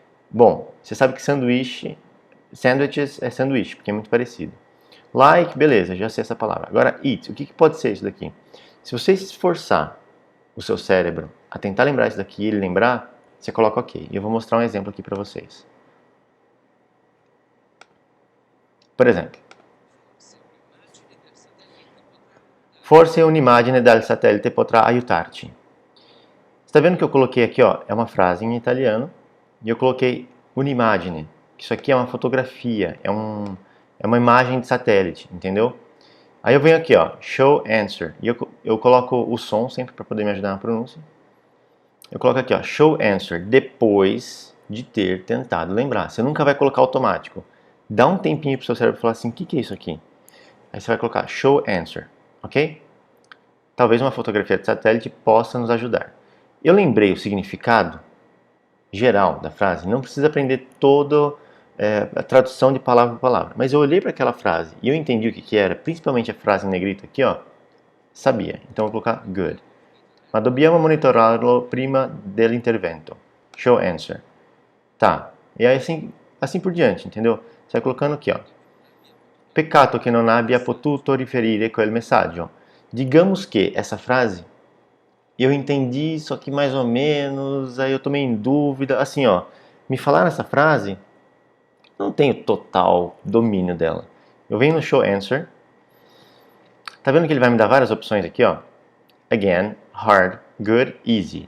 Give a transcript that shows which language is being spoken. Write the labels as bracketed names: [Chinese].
[Portuguese] Bom, você sabe que sandwiches é sanduíche, porque é muito parecido. Like, beleza, já sei essa palavra. Agora, eat, o que pode ser isso daqui? Se você se esforçar o seu cérebro a tentar lembrar isso daqui e ele lembrar, você coloca ok. E eu vou mostrar um exemplo aqui para vocês. [Italian] Por exemplo, forse un'immagine dal satellite potrà aiutarci. [Portuguese] Você está vendo que eu coloquei aqui, ó, é uma frase em italiano, e eu coloquei un'immagine, que isso aqui é uma fotografia, é uma imagem de satélite, entendeu? Aí eu venho aqui, ó, [English] show answer, [Portuguese] e eu coloco o som sempre para poder me ajudar na pronúncia. Eu coloco aqui, ó, [English] show answer, [Portuguese] depois de ter tentado lembrar. Você nunca vai colocar automático. Dá um tempinho pro seu cérebro falar assim, o que é isso aqui? Aí você vai colocar [English] show answer, [Portuguese] ok? Talvez uma fotografia de satélite possa nos ajudar. Eu lembrei o significado geral da frase, não precisa aprender toda a tradução de palavra por palavra. Mas eu olhei para aquela frase e eu entendi o que era, principalmente a frase em negrito aqui, ó, sabia. Então eu vou colocar good. [Italian] Ma dobbiamo monitorarlo prima dell'intervento. [English] Show answer. Tá. [Portuguese] E aí assim por diante, entendeu? Você vai colocando aqui, ó. [Italian] Peccato che non abbia potuto riferire quel messaggio. [Portuguese] Digamos que essa frase eu entendi, só que mais ou menos, aí eu tomei em dúvida. Assim, ó, me falaram essa frase, eu não tenho total domínio dela. Eu venho no [English] show answer. [Portuguese] Tá vendo que ele vai me dar várias opções aqui, ó? [English] Again, hard, good, easy.